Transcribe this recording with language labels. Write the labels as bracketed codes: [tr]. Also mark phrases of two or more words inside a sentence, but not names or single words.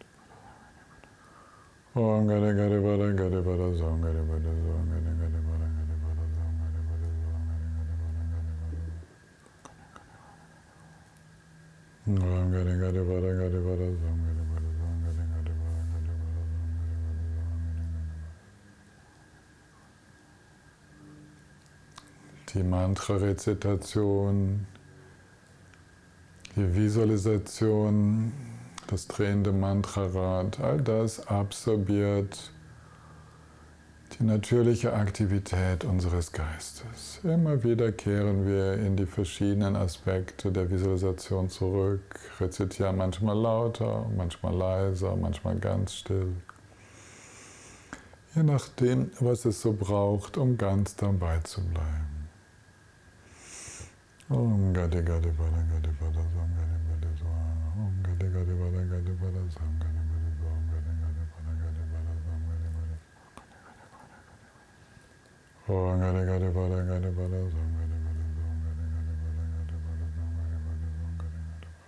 [sa] Om Gati Gati Pada Gati Pada Sam Gati Pada Sam Gati Gati Pada Gati Pada Sam Gati Pada Sam Gati Pada Gati Pada. Om Gati Gati Pada Gati Pada Sam Gati Pada Sam Gati Gati Pada Gati Pada Sam Gati Pada Sam Gati Gati. [de] Die Mantra-Rezitation, die Visualisation, das drehende Mantrarad, all das absorbiert die natürliche Aktivität unseres Geistes. Immer wieder kehren wir in die verschiedenen Aspekte der Visualisation zurück, rezitieren manchmal lauter, manchmal leiser, manchmal ganz still. Je nachdem, was es so braucht, um ganz dabei zu bleiben. [sa] Om Gati Gati Pada Gati Pada Sam Gati Pada Sam. Om Gati Gati Pada Gati Pada Sam Gati Pada Sam Gati Gati Pada Gati Pada Sam Gati Pada. Om Gati Gati Pada Gati Pada Sam Gati Pada Sam Gati Gati Pada Gati Pada Sam Gati Pada Sam Gati Gati.